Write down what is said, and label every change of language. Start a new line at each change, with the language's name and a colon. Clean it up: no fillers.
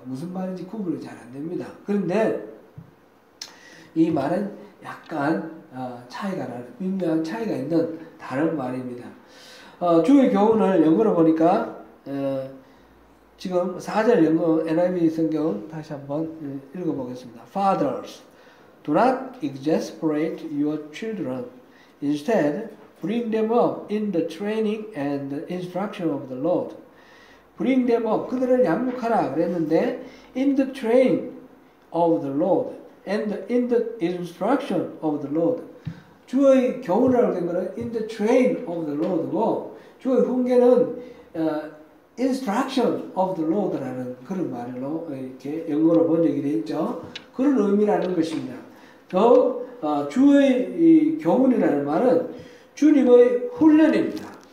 Korean: 무슨 말인지 구분이 잘 안 됩니다. 그런데 이 말은 약간 차이가 나는 미묘한 차이가 있는 다른 말입니다. 주의 교훈을 영어로 보니까 지금 4절 영어 NIV 성경 다시 한번 읽어보겠습니다.
English: Fathers, do not exasperate your children. Instead, bring them up in the training and the instruction of the Lord. Bring them up,
Korean: 그들을 양육하라 그랬는데
English: in the train of the Lord and in the instruction of the Lord.
Korean: 주의 교훈이라고 된 것은
English: in the train of the Lord
Korean: 고 주의 훈계는
English: instruction of the Lord
Korean: 라는 그런 말로 이렇게 영어로 번역이 되어 있죠. 그런 의미라는 것입니다. 더 주의 교훈이라는 말은 주님의 훈련입니다.